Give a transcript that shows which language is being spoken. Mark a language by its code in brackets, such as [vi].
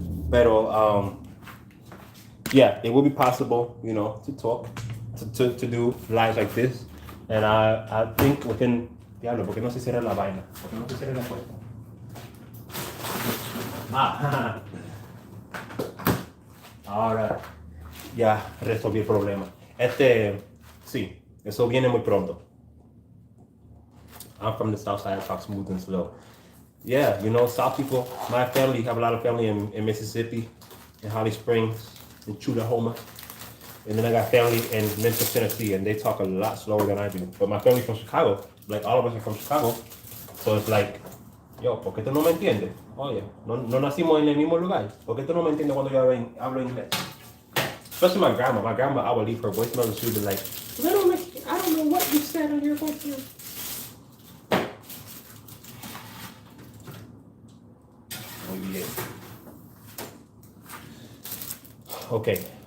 [en] Pero, yeah, it will be possible, you know, to talk, to do lives like this. And I think within, [es] diablo, ¿por qué no se cierra la vaina? ¿Por qué no se cierra la puerta? Ah, ahora ya resolví el problema. Sí, eso viene muy pronto. [en] I'm from the south side, I talk smooth and slow. Yeah, you know, South people, my family, have a lot of family in Mississippi, in Holly Springs, in Chudahoma. And then I got family in Memphis, Tennessee, and they talk a lot slower than I do. But my family's from Chicago, like all of us are from Chicago. So it's like, [es] yo, ¿por qué tú no me entiendes? Oye, no nacimos en el mismo lugar. ¿Por qué tú no me entiendes cuando yo hablo inglés? [en] Especially my grandma. My grandma, I would leave her voicemail and she would be like, I don't know what you said on your voicemail. Oh, yeah. Okay.